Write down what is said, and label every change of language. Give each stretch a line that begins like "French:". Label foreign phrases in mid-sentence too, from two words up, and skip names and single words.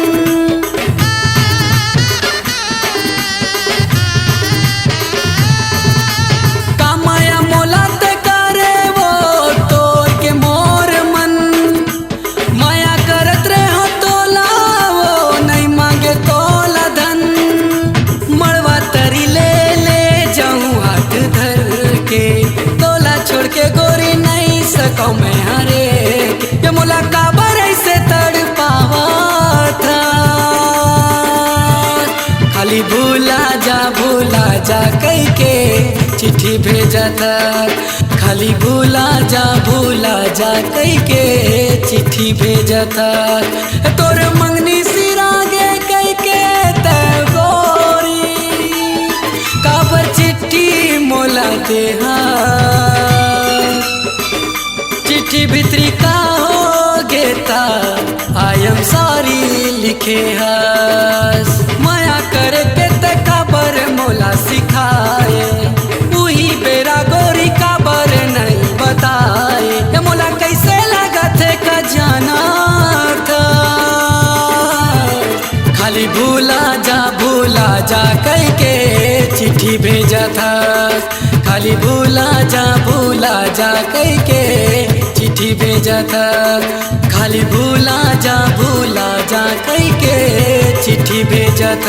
Chhattisgarhi: कामाया मोला ते करे वो तोर के मोर मन माया करत रहे तोला वो नहीं मांगे तोला धन। मड़वा तरी ले जाऊं हाथ धर के तोला छोड़ के गोरी नहीं सको मैं हरे ये मोला काबर ऐसे तड़ पावा था। खाली भूला जा कई के चिट्ठी भेजा था। खाली भूला जा कई के चिट्ठी भेजा था। तोर मंगनी सिरागे कई के तय गोरी काबर चिट्ठी मोला दे चिट्ठी भीतरी का हो गेता
English: I am sorry
Chhattisgarhi: लिखे हस। माया करे के ते काबर मोला सिखाए उही बेरा गोरी काबर नहीं बताए ये मोला कैसे लगा थे का जाना था। खाली भूला जा कई के चिट्ठी भेजा था। खाली भूला जा कह के चिट्ठी भेजा था। खाली भूला जा कह के चिट्ठी भेजा था।